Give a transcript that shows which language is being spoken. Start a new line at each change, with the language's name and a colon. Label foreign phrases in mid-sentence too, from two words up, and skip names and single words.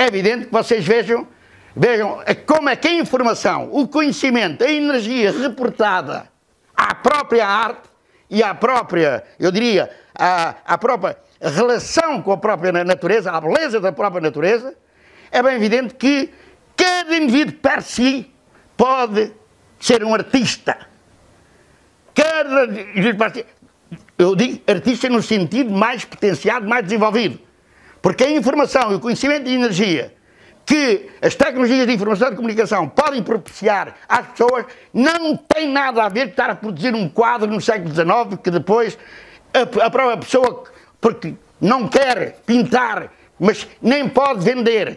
Portuguese: evidente que vocês vejam como é que a informação, o conhecimento, a energia reportada à própria arte e à própria, eu diria, à própria relação com a própria natureza, à beleza da própria natureza, é bem evidente que cada indivíduo
Italian: per si
Portuguese: pode ser um artista. Cada indivíduo
Italian: per si,
Portuguese: eu digo artista no sentido mais potenciado, mais desenvolvido. Porque a informação e o conhecimento e a energia que as tecnologias de informação e de comunicação podem propiciar às pessoas não tem nada a ver com estar a produzir um quadro no século XIX que depois a própria pessoa, porque não quer pintar, mas nem pode vender.